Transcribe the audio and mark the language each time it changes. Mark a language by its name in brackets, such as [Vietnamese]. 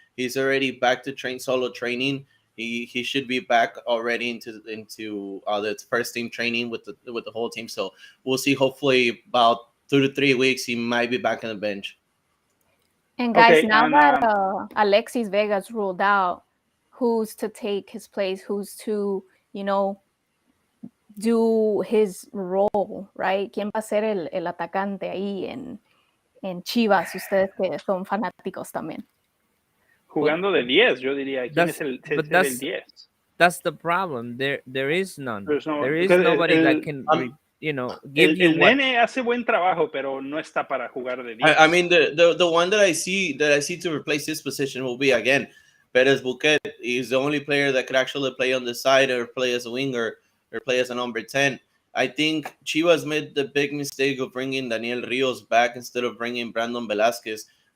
[English] He's already back to solo training. He should be back already into the first team training with the whole team. So we'll see. Hopefully, about 2 to 3 weeks, he might be back on the bench. And guys, now that Alexis Vega's ruled out, who's to take his place? Who's to, do his role, right? [Spanish] ¿Quién va a ser el atacante ahí en Chivas? Ustedes que son fanáticos también. Jugando de 10, yo diría. ¿Quién es el 10? [English] That's the problem. There is none. There is nobody that can, give you. [Spanish] El nene hace buen trabajo, pero no está para jugar de 10. [English] I mean, the one that I see to replace this position will be again Perez Buquet. He's the only player that could actually play on the side or play as a winger or play as a number 10. I think Chivas made the big mistake of bringing Daniel Rios back instead of bringing Brandon Velasquez.